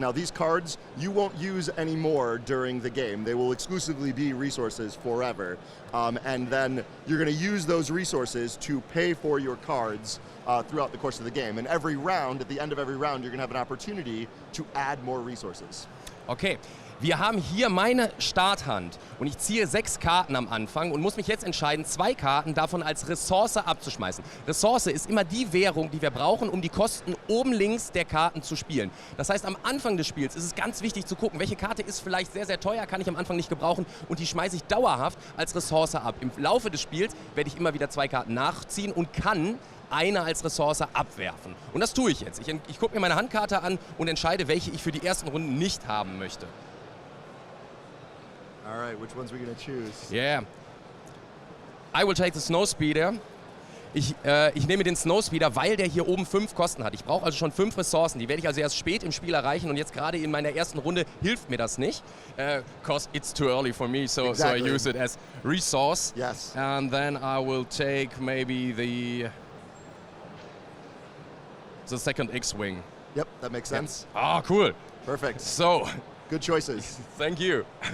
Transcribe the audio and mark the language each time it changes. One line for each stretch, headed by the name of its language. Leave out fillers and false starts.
English: Now these cards you won't use anymore during the game. They will exclusively be resources forever. And then you're going to use those resources to pay for your cards throughout the course of the game. And every round, at the end of every round, you're going to have an opportunity to add more resources.
German: Okay, wir haben hier meine Starthand und ich ziehe 6 Karten am Anfang und muss mich jetzt entscheiden, 2 Karten davon als Ressource abzuschmeißen. Ressource ist immer die Währung, die wir brauchen, um die Kosten oben links der Karten zu spielen. Das heißt, am Anfang des Spiels ist es ganz wichtig zu gucken, welche Karte ist vielleicht sehr, sehr teuer, kann ich am Anfang nicht gebrauchen und die schmeiße ich dauerhaft als Ressource ab. Im Laufe des Spiels werde ich immer wieder 2 Karten nachziehen und kann eine als Ressource abwerfen. Und das tue ich jetzt. Ich gucke mir meine Handkarte an und entscheide, welche ich für die ersten Runden nicht haben möchte.
English: All right, which ones are we going to choose? Yeah. I will take the Snowspeeder.
German: Ich nehme den Snowspeeder, weil der hier oben 5 Kosten hat. Ich brauche also schon 5 Ressourcen. Die werde ich also erst spät im Spiel erreichen und jetzt gerade in meiner ersten Runde hilft mir das nicht.
English: Because it's too early for me, so I use it as resource. Yes. And then I will take maybe the second X-Wing. Yep, that makes sense. Ah, cool. Perfect. So, good choices. Thank you.